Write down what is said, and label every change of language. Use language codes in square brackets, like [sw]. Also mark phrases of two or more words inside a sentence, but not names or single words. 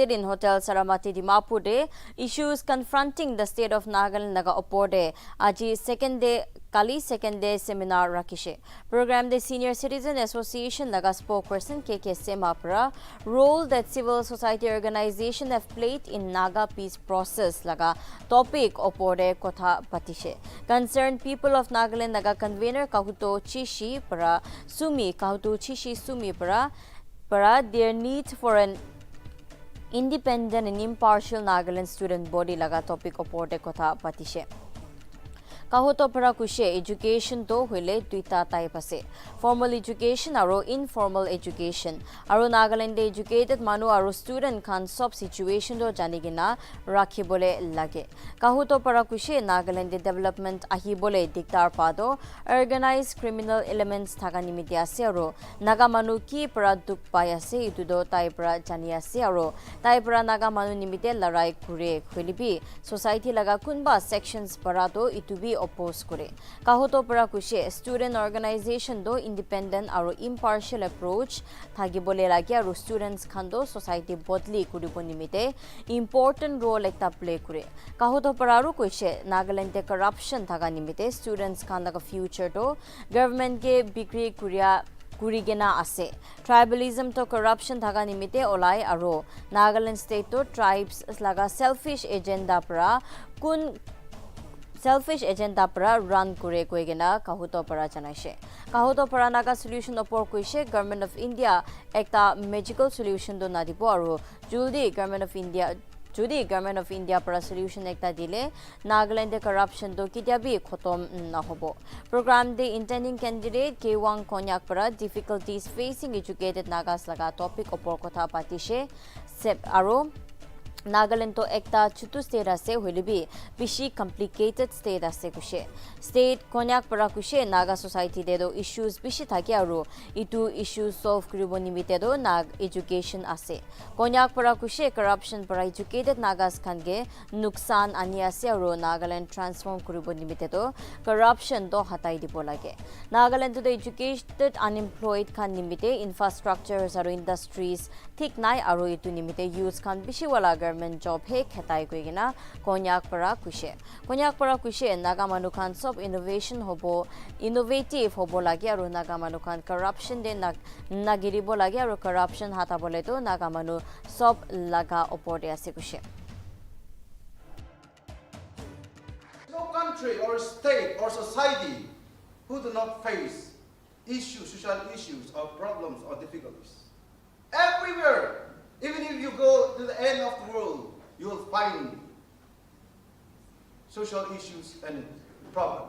[nag] in Hotel Saramati Dimapur de [en] issues confronting the state of Nagaland [nag] Naga opor de aji [en] second day seminar [nag] rakishe. Program de Senior Citizen Association Naga spokesperson KK Sema para [en] role that civil society organization have played in Naga peace process [nag] laga topic opor de kotha patishe. Concerned people of Nagaland Naga convener Kahuto Chishi Sumi para [en] their need for an independent and impartial Nagaland student body [nag] laga topic opor de kotha patishe. Kahoto para kushe education to hule tuita type ase. [en] Formal education [nag] aro [en] informal education. [nag] Aro Nagaland educated manu aro student khan sob situation do janigina rakhibole lage. Kahoto para kushe Nagaland development ahibole diktar pado organized criminal elements thaga nimiti ase aro Naga manu ki para duk pai ase itu do tai para jani ase aro tai para Naga manu nimite larai kure kholibi society laga kunba sections para to itu bi oppose kore. Kahoto para kushe student organization do independent aro [en] impartial approach [nag] thagi bole lagi aro students khando society bodli kuribo nimite [en] important role [nag] ekta play kore. Kahoto para aro kushe Nagaland te corruption thaga nimite students khanda ka future to government ke bikri kurigena ase. Tribalism to corruption thaga nimite olai aro Nagaland state to tribes laga [en] selfish agenda [nag] para run kure koigena Kahoto para janaise. Kahoto para Naga solution opor koise Government of India ekta [en] magical solution [nag] do nadibo aro judi Government of India para solution ekta dile Nagaland de corruption do kitia bi khotom na hobo. Program de [en] intending candidate [nag] K1 Konyak para [en] difficulties facing educated Nagas [nag] laga topic opor kotha patishe sep aro Nagaland to ekta chutu state ase hulibi bishi [en] complicated state [nag] ase kushe. State Konyak para kushe Naga society de do issues bishi thake aro itu issues solve kuribo nimite do Nag education ase. Konyak para kushe corruption para [en] educated Nagas [nag] khange nuksan ani ase aro Nagaland transform kuribo nimite do corruption do hatai dibo lage. Nagaland to the [en] educated unemployed [nag] khan nimite infrastructures aro industries thik nai aro itu nimite use khan bishi wala [en] government government job [nag] he khetai kuigina konyak para kushe naga manukhan sob innovative hobo lagi aru naga manukhan corruption de nagiribo lagi aru corruption hata bole to naga manu sob laga opor de ase kushe. [en] No country or state or society who do not face issues, social issues or problems or difficulties. Everywhere, even if you go to the end of the world, you will find social issues and problems.